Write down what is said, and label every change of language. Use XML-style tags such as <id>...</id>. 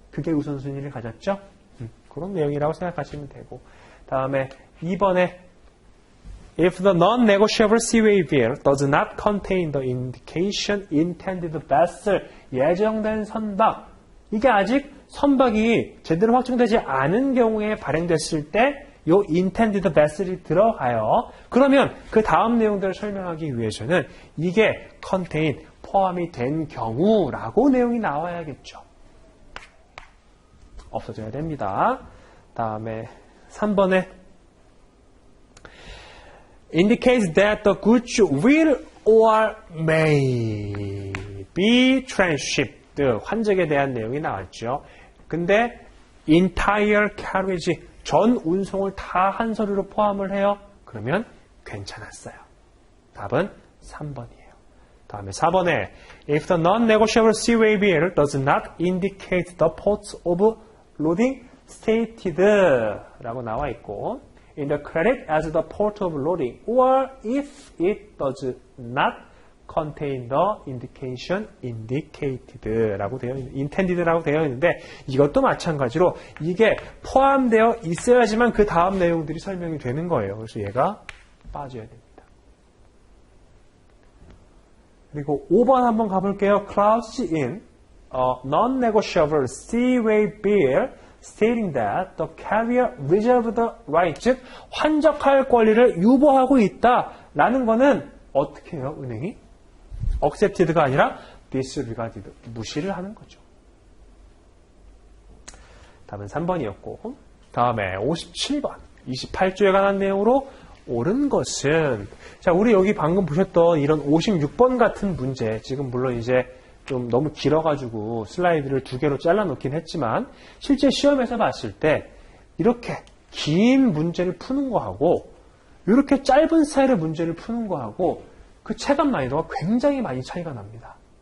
<ko>그게 우선순위를 가졌죠? 그런 내용이라고 생각하시면 되고 다음에 2번에</ko> <en>If the non-negotiable CWA bill does not contain the indication intended vessel</en> <ko>예정된 선박 이게 아직 선박이 제대로 확정되지 않은 경우에 발행됐을 때 요 intended vessel이 들어가요. 그러면 그 다음 내용들을 설명하기 위해서는 이게 contain, 포함이 된 경우라고 내용이 나와야겠죠. 없어져야 됩니다. 다음에 3번에</ko> <en>indicates that the goods will or may be transshipped.</en> <ko>환적에 대한 내용이 나왔죠. 근데 entire carriage, 전 운송을 다 한 서류로 포함을 해요. 그러면 괜찮았어요. 답은 3번이에요.</ko> <en>다음에 4번에 If the non-negotiable C-way bill does not indicate the ports of loading stated</en> <ko>라고 나와 있고</ko> <en>in the credit as the port of loading or if it does not contain the indication indicated</en> <ko>라고 되어 있는 intended 라고 되어 있는데 이것도 마찬가지로 이게 포함되어 있어야지만 그 다음 내용들이 설명이 되는 거예요. 그래서 얘가 빠져야 됩니다. 그리고 5번 한번 가볼게요.</ko> <en>Clause in a non-negotiable C-way bill stating that the carrier reserved the right,</en> <ko>즉 환적할 권리를 유보하고 있다라는 거는 어떻게 해요? 은행이? accepted가 아니라 disregarded, 무시를 하는 거죠. 답은 3번이었고 다음에 57번, 28조에 관한 내용으로 옳은 것은 자 우리 여기 방금 보셨던 이런 56번 같은 문제 지금 물론 이제 좀 너무 길어가지고 슬라이드를 2개로 잘라놓긴 했지만 실제 시험에서 봤을 때 이렇게 긴 문제를 푸는 거하고 이렇게 짧은 스타일의 문제를 푸는 거하고 그 체감 난이도가 굉장히 많이 차이가 납니다.</ko>